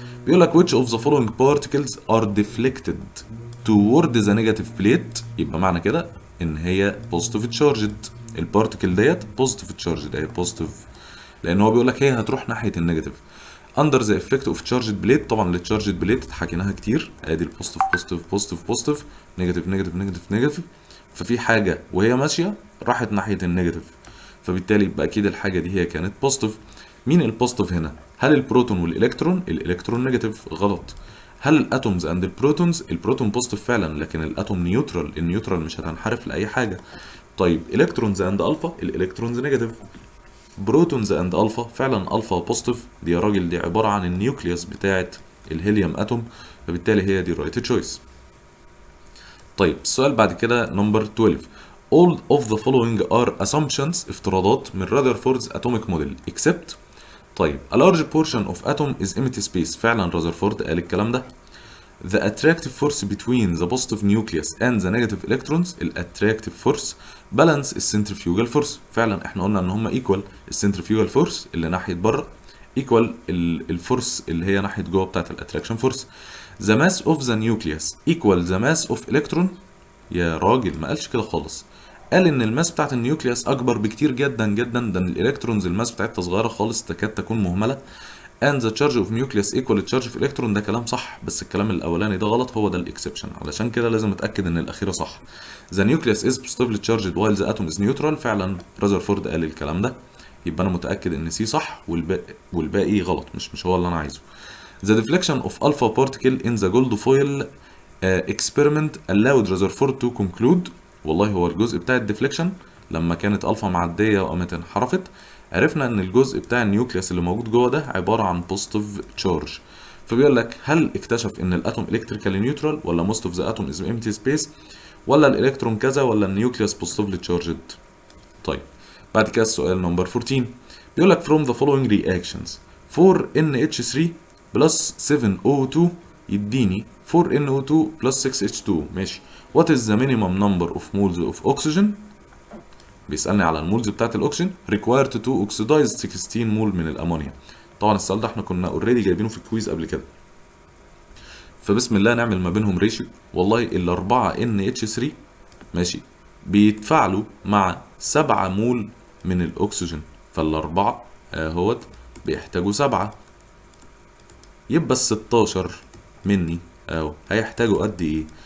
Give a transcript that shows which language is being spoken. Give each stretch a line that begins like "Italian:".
Arabic: بيقول لك
English: which of the following particles are deflected toward the negative plate.
Arabic: يبقى معنى كده ان هي
English: positive charged.
Arabic: البارتيكل ديت positive charged، هي positive لان هو بيقول لك هي هتروح ناحيه النيجاتيف.
English: under the effect of charged plate.
Arabic: طبعا التشارجد بليت حكيناها كتير، ادي البوزيتيف بوزيتيف بوزيتيف بوزيتيف نيجاتيف نيجاتيف نيجاتيف نيجاتيف. ففي حاجه وهي ماشيه راحت ناحيه النيجاتيف، فبالتالي يبقى اكيد الحاجه دي هي كانت بوزيتيف. مين البوزيتيف هنا؟ هل البروتون والالكترون؟ الالكترون نيجاتيف، غلط. هل الاتومز اند البروتونز؟ البروتون بوزيتيف فعلا لكن الاتوم نيوترال، النيوترال مش هتنحرف لاي حاجه. طيب الكترونز اند الفا؟ الالكترونز نيجاتيف. بروتونز اند الفا؟ فعلا الفا بوزيتيف، دي يا راجل دي عباره عن النيوكليوس بتاعه الهيليوم اتوم، فبالتالي هي دي الرايت تشويس. طيب السؤال بعد كده نمبر 12.
English: all of the following are assumptions،
Arabic: افتراضات من
English: Rutherford's atomic model except. طيب a large portion of atom is empty space.
Arabic: فعلا رذرفورد قال الكلام ده.
English: The attractive force between the positive nucleus and the negative electrons.
Arabic: الاتراكتيف فورس بالانس السنترفيوجال فورس. فعلا احنا قلنا ان هم ايكوال. السنترفيوجال فورس اللي ناحيه بره ايكوال الفورس اللي هي ناحيه جوه بتاعت الاتراكشن فورس.
English: The mass of the nucleus equal the mass of electron.
Arabic: يا راجل ما قالش كده خالص، قال ان الماس بتاعت النيوكليوس اكبر بكتير جدا جدا، ده الالكترونز الماس بتاعتها صغيره خالص تكاد تكون مهمله.
English: and the charge of nucleus equal charge of electron.
Arabic: ده كلام صح، بس الكلام الاولاني ده غلط، هو ده الاكسبشن، علشان كده لازم اتاكد ان الاخيره صح.
English: the nucleus is positively charged while the atom is neutral.
Arabic: فعلا رذرفورد قال الكلام ده، يبقى انا متاكد ان سي صح والباقي غلط، مش هو اللي انا عايزه. the deflection of alpha particle in the gold foil experiment allowed Rutherford to conclude. والله هو الجزء بتاع الديفليكشن لما كانت الفا معديه وقامت انحرفت، عرفنا ان الجزء بتاع النيوكليوس اللي موجود جوه ده عباره عن بوزيتيف تشارج. فبيقول لك هل اكتشف ان الاتوم الكتريكالي نيوترال ولا موست اوف ذا اتوم از امتي سبيس ولا الالكترون كذا ولا النيوكليوس بوزيتيفلي تشارجد. طيب بعد كده السؤال نمبر 14. بيقول لك
English: from the following reactions 4NH3 plus 7O2
Arabic: يديني
English: 4NO2 plus 6H2.
Arabic: ماشي.
English: what is the minimum number of moles of oxygen.
Arabic: بيسألني على المولز بتاعت الاكسجين
English: required to oxidize
Arabic: 16 مول من الامونيا. طبعا السؤال ده احنا كنا اوريدي جايبينه في الكويز قبل كده، فبسم الله نعمل ما بينهم ريشيو. والله الاربعه NH3 ماشي بيتفاعلوا مع 7 مول من الاكسجين، فالاربعه اهوت بيحتاجوا 7، يبقى ال16 مني اهو هيحتاجوا قد ايه.